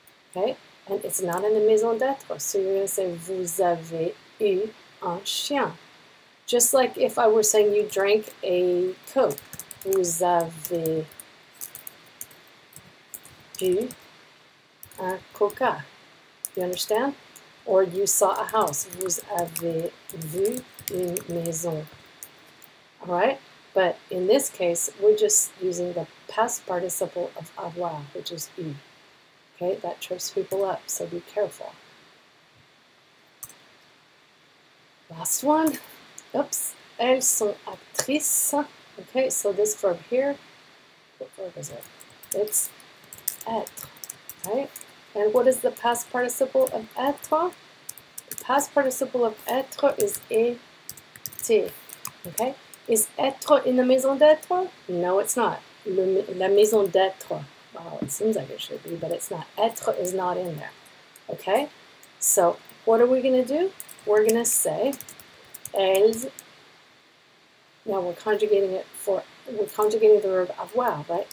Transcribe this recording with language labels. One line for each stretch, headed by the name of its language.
English: Okay, and it's not in the maison d'être, so you're going to say
French: vous avez eu un chien.
English: Just like if I were saying you drank a Coke,
French: vous avez bu un Coca.
English: You understand? Or you saw a house,
French: vous avez vu une maison.
English: All right? But in this case, we're just using the past participle of avoir, which is eu. Okay? That trips people up, so be careful. Last one. Oops.
French: elles sont actrices.
English: Okay, so this verb here, what verb is it? It's être, right? And what is the past participle of être? The past participle of être is été, okay? Is être in the maison d'être? No, it's not.
French: La maison d'être.
English: Wow, it seems like it should be, but it's not. Être is not in there, okay? So what are we going to do? We're going to say elles. Now we're conjugating the verb avoir, right?